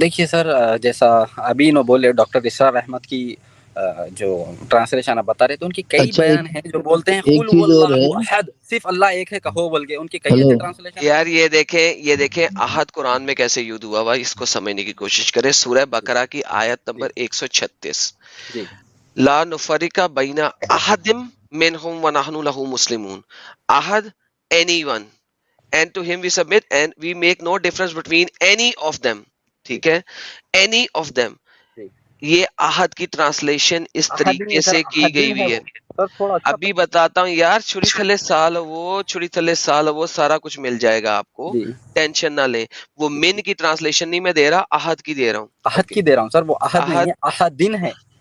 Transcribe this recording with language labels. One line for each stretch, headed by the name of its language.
Urdu: دیکھیے سر, جیسا ابھی نو بولے ڈاکٹر اسرار احمد کی جو ٹرانسلیشن آپ بتا رہے تو ان کی کئی بیان ہیں جو بولتے ہیں
Arabic: قل هو اللہ احد,
Urdu: صرف اللہ ایک ہے کہو بول کے. ان کی کئی ٹرانسلیشن. یار یہ دیکھیں احد قرآن میں کیسے یوز ہوا ہوا, اس کو سمجھنے کی کوشش کریں. سورہ بقرہ کی آیت نمبر 136,
Arabic: لا نفرق بین احد منہم ونحن لہ مسلمون.
English: احد, anyone, and to him we submit and we make no difference between any of them.
Urdu: ٹھیک ہے,
English: any of them.
Urdu: یہ احد کی ٹرانسلیشن اس طریقے سے کی گئی ہوئی ہے. ابھی بتاتا ہوں یار, چھری تھلے سال وہ سارا کچھ مل جائے گا آپ کو, ٹینشن نہ لیں. وہ من کی ٹرانسلیشن نہیں میں دے رہا, احد کی دے رہا ہوں. احد کی دے رہا ہوں سر, وہ احد نہیں ہے, احدن ہے.